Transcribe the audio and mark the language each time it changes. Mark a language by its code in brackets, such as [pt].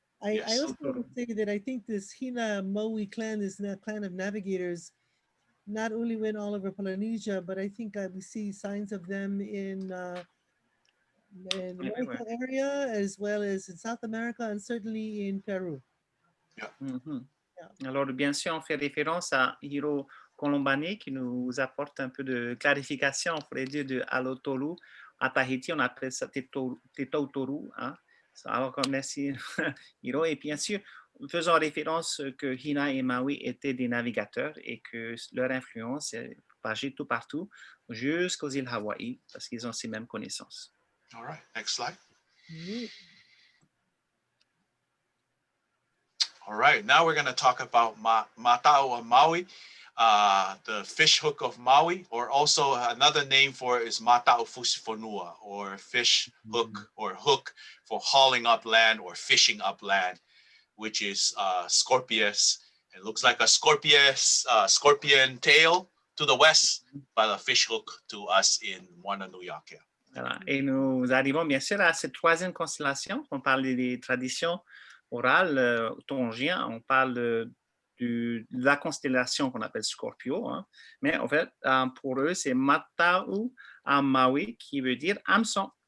[en] I also want to say that I think this Hina Maui clan is a clan of navigators, not only went all over Polynesia, but I think we see signs of them in the American area, as well as in South America, and certainly in Peru. [fr] Alors, bien sûr, on fait référence à Hiro Colombani qui nous apporte un peu de clarification, on pourrait dire, de Alotolu. À Tahiti, on appelle ça Tautoru. Hein? Alors, merci Hiro. Et bien sûr, faisons référence que Hina et Maui étaient des navigateurs et que leur influence est propagée tout partout, jusqu'aux îles Hawaï, parce qu'ils ont ces mêmes connaissances. [en] All right, next slide. All right, now we're going to talk about Mataʻuʻa Maui, the fish hook of Maui, or also another name for it is Mataʻuʻa, or fish hook, or hook for hauling up land or fishing up land, which is Scorpius. It looks like a scorpion tail to the west, but a fish hook to us in Moananu-Akea. [fr] Voilà. Et nous arrivons bien sûr à cette troisième constellation. On parle des traditions orales tongiennes. On parle de la constellation qu'on appelle Scorpio. Hein. Mais en fait, pour eux, c'est Mataʻuʻa Maui qui veut dire hameçon.